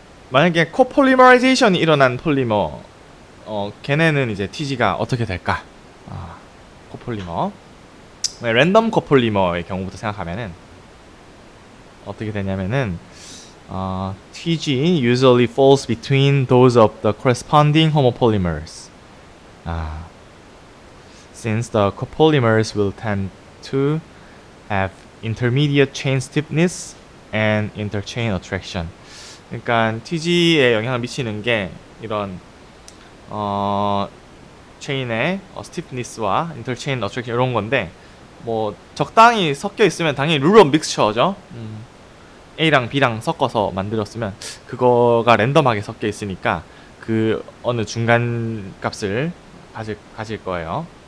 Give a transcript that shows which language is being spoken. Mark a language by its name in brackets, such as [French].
[Korean] 만약에 코폴리머라이제이션이 일어난 폴리머 걔네는 이제 tg가 어떻게 될까? 코폴리머 랜덤 코폴리머의 경우부터 생각하면은 어떻게 되냐면은 [English] tg usually falls between those of the corresponding homopolymers. Since the copolymers will tend to have intermediate chain stiffness and interchain attraction. [Korean] 그러니까 tg에 영향을 미치는 게 이런 체인의 스티프니스와 인터체인 어트랙션 이런 건데 뭐 적당히 섞여 있으면 당연히 룰 오브 믹스처죠. A랑 B랑 섞어서 만들었으면 그거가 랜덤하게 섞여 있으니까 그 어느 중간 값을 가질 거예요.